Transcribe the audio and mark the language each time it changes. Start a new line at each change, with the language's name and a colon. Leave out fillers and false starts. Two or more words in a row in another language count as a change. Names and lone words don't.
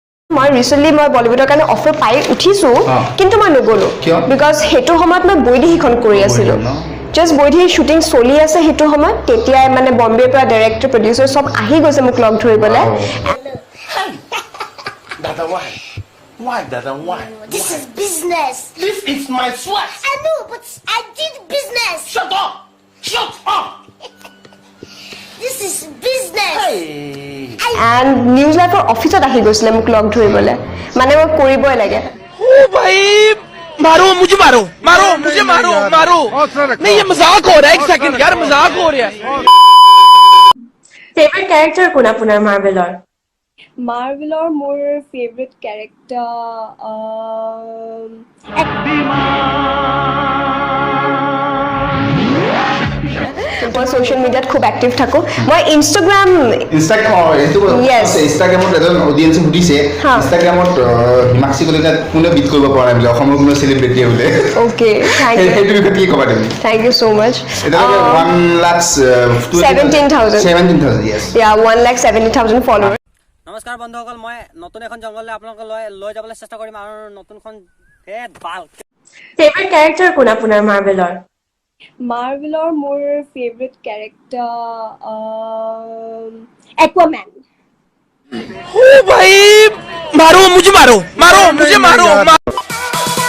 Assamese: মই ৰিসেন্টলি মই বলিউডৰ কাৰণে অফাৰ পাই উঠিছো কিন্তু মই নগলো বিকজ হেতু সময়ত মই বৈদেহীখন কৰি আছিলো জাস্ট বৈদেহী শুটিং চলি আছে হেতু সময়ত তেতিয়াই মানে বম্বেৰ পৰা
English: director producer
Assamese: সব আহি গৈছে মোক লগ ধৰিবলে
English: Dada, why? Why, Dada, why? This is business. This is my sweat. I know, but I did business. Shut up! Shut up! This is business. Hey!
Assamese: and নিউজ লাইফৰ অফিসত আহি গৈছিলে মোক লগ ধৰিবলে মানে মই কৰিবই লাগে
Hindi: ओ भाई मारो मुझे मारो मारो मुझे मारो मारो नहीं ये मजाक हो रहा है एक सेकंड यार मजाक हो रहा है
English: favourite character
Assamese: কোন আপোনাৰ মাৰ্ভেলৰ মাৰ্ভেলৰ মোৰ
English: favourite character
Assamese: মই
English: social media
Assamese: খুব এক্টিভ থাকো মই ইনষ্টাগ্ৰাম ইনষ্টাগ্ৰামত এজন অডিয়েন্সে সুধিছে ইনষ্টাগ্ৰামত হিমাক্ষী কলিতা কোনে বিট কৰিব পৰা নাই বোলে অসমৰ কোনো চেলিব্ৰিটি বোলে
English: okay thank you
Assamese: সেইটো বিষয়ে কি ক'বা তুমি
English: thank you so much
Assamese: এটা 1,17,000 yes
English: yeah 1,70,000 followers
Assamese: নমস্কাৰ বন্ধুসকল মই নতুন এখন জংগললৈ আপোনালোকক লৈ যাবলৈ চেষ্টা কৰিম আৰু নতুনখন ভাল
English: favourite character
Assamese: কোন আপোনাৰ মাৰ্ভেলৰ মাৰ্ভেলৰ মোৰ
English: favourite character
Assamese: Aquaman
Hindi: ओ भाई मारो मुझे मारो मारो मुझे मारो